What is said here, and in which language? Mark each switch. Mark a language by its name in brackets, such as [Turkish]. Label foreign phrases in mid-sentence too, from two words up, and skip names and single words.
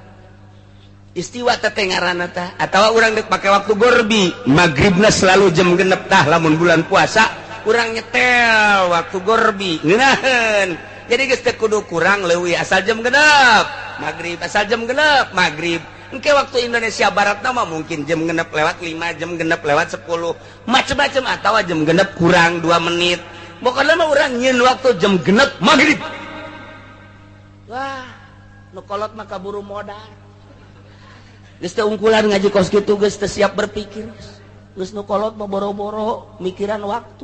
[Sundanese] Istiwa teh ngaranna tah atawa urang deuk pake waktu gorbi magribna selalu jam genep tah lamun bulan puasa urang nyetel waktu gorbi ngeunaheun. Jadi geus teu kudu kurang leuwih asal jam genep magrib asal jam genep magrib. Engke waktu Indonesia Barat mah mungkin jam genep lewat 5 jam genep lewat 10 macam-macam atawa jam genep kurang 2 menit. Pokona mah urang nyieun waktu jam genep magrib. Wah, nu kolot mah kaburu modal. Geus teu ungkulan ngaji kos kitu geus teu siap berpikir. Geus nu kolot mah boro-boro mikiran waktu.